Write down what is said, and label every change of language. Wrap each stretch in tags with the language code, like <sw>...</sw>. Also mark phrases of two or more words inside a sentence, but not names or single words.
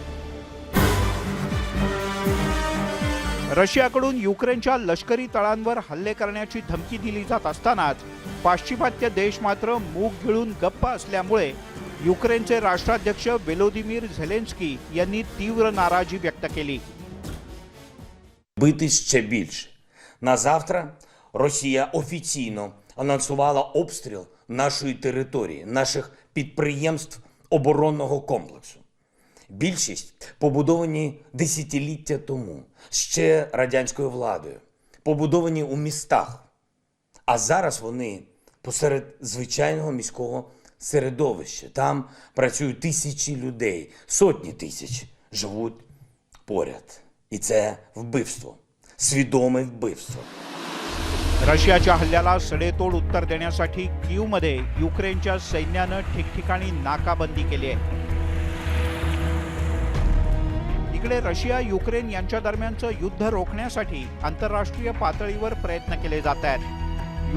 <mr>रशियाकडून युक्रेनच्या लष्करी तळांवर हल्ले करण्याची धमकी दिली जात असतानाच पाश्चिमात्य देश मात्र मूग गिळून गप्प असल्यामुळे युक्रेनचे राष्ट्राध्यक्ष वेलोदिमीर झेलेन्स्की यांनी तीव्र नाराजी व्यक्त केली.</mr> <uk>Бити ще більше. На завтра Росія офіційно анонсувала обстріл нашої території, наших підприємств оборонного комплексу. Більшість побудовані десятиліття тому, ще радянською владою, побудовані у містах. А зараз вони посеред звичайного міського середовище. Там працюють тисячі людей, сотні тисяч живуть поряд. І це вбивство, свідоме вбивство.</uk> <mr>रशियाच्या हल्ल्याला सडेतोड उत्तर देण्यासाठी कीवमध्ये युक्रेनच्या सैन्यानं ठिकठिकाणी नाकाबंदी केली आहे. इकडे रशिया युक्रेन यांच्या दरम्यानचं युद्ध रोखण्यासाठी आंतरराष्ट्रीय पातळीवर प्रयत्न केले जात आहेत.</mr>